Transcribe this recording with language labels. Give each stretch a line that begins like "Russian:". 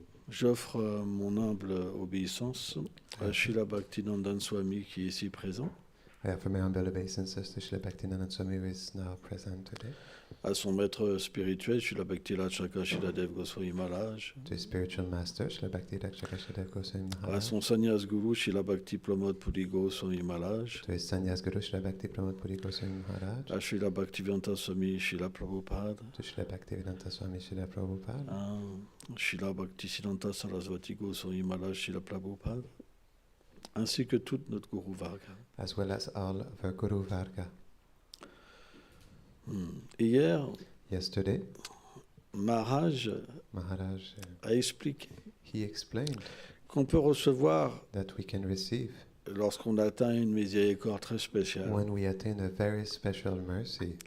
French: J'offre mon humble obéissance à Srila Bhakti Nandan Swami qui est ici présent.
English: I offer my humble obeisances to Srila Bhakti Nandan Swami who is now present today.
French: À son maître spirituel, Srila Bhakti Rakshaka Shiladev Goswami Maharaj.
English: To his spiritual master, Srila Bhakti Rakshaka Shiladev Goswami Maharaj.
French: À son sannyas guru, Srila Bhakti Pramod Puri Goswami Maharaj.
English: To his sannyas guru, Srila Bhakti Pramod Puri Goswami Maharaj.
French: À Srila Bhakti Vedanta Swami Srila Prabhupada.
English: To Srila Bhakti Vedanta Swami Srila Prabhupada. Srila Bhakti Siddhanta Sarasvati Goswami Maharaj Srila Prabhupada.
French: Ainsi que toute notre Guru Varga.
English: As well as all of our Guru Varga.
French: Hier,
English: yesterday,
French: Maharaj a expliqué qu'on peut recevoir
English: that we can receive
French: lorsqu'on atteint une miséricorde très spéciale,
English: when we attain a very special mercy,